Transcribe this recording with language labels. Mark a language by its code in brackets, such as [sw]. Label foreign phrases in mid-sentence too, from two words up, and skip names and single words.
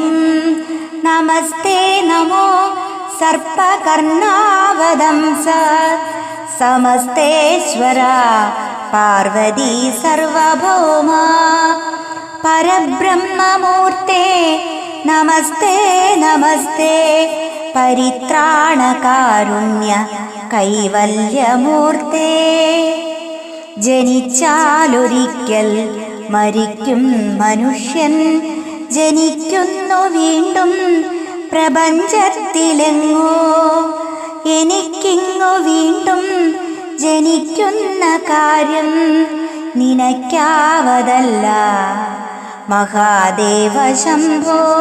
[sa] नमस्ते नमो सर्पकर्णावदंस समस्तेश्वरा पार्वती सर्वभौमा। परब्रह्ममूर्ते नमस्ते नमस्ते परित्राणकारुण्य कैवल्यमूर्ते। [ml] ജനിച്ചാലൊരിക്കൽ മരിക്കും മനുഷ്യൻ ജനിക്കുന്നു വീണ്ടും പ്രപഞ്ചത്തിലെങ്ങോ. എനിക്കിങ്ങു വീണ്ടും ജനിക്കുന്ന കാര്യം നിനക്കാവതല്ല മഹാദേവ ശംഭോ.